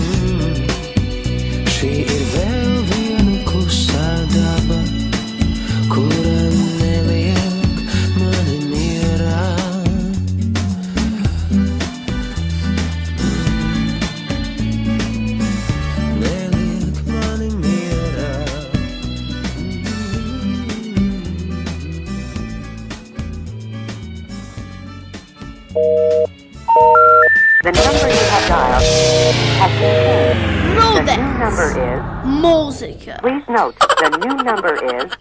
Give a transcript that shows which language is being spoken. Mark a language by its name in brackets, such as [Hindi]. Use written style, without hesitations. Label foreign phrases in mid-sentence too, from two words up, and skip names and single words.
[Latvian] Šī ir vēl viena klusā daba, kura neliek mani mierā. Neliek mani mierā. [English] The number you have dialed has been changed. The new number is... Música. Please note, the new number is...